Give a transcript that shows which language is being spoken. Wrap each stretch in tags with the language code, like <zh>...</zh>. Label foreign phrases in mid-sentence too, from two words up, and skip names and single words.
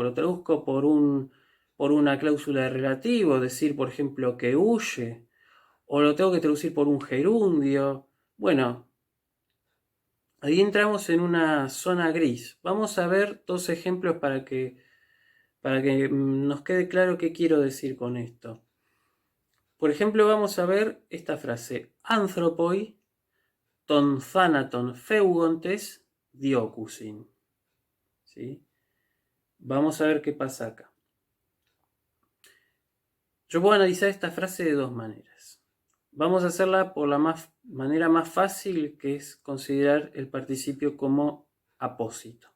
<es>Lo traduzco por una cláusula de relativo, decir, por ejemplo, que huye, o lo tengo que traducir por un gerundio. Bueno, ahí entramos en una zona gris. Vamos a ver dos ejemplos para que nos quede claro qué quiero decir con esto. Por ejemplo, vamos a ver esta frase:</es> <el>ἄνθρωποι τὸν θάνατον φεύγοντες διώκουσιν.</el> <es>¿Sí? Vamos a ver qué pasa acá. Yo puedo analizar esta frase de dos maneras. Vamos a hacerla por la manera más fácil, que es considerar el participio como apósito.</es>